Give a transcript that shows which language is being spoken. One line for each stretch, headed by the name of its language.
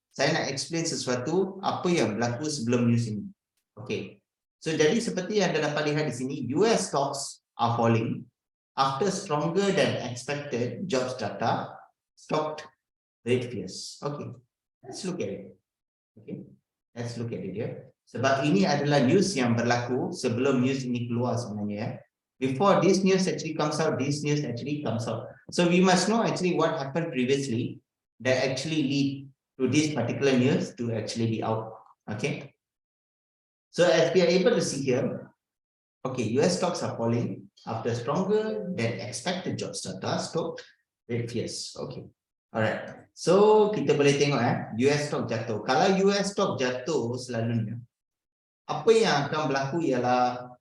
Malay: Saya nak explain sesuatu apa yang berlaku sebelum news ini.
English: Okay, so
Malay: jadi seperti yang anda dapat lihat di sini,
English: US stocks are falling after stronger than expected jobs data stopped rate fears. Okay, let's look at it. Okay, let's look at it here.
Malay: Sebab ini adalah news yang berlaku sebelum news ini keluar sebenarnya.
English: Before this news actually comes out, this news actually comes out. So we must know actually what happened previously that actually lead to this particular news to actually be out. Okay, so as we are able to see here, okay, US stocks are falling after stronger than expected jobs data stopped rate fears. Okay, alright.
Malay: So kita boleh tengok US stock jatuh. Kalau US stock jatuh selalunya, apa yang akan berlaku ialah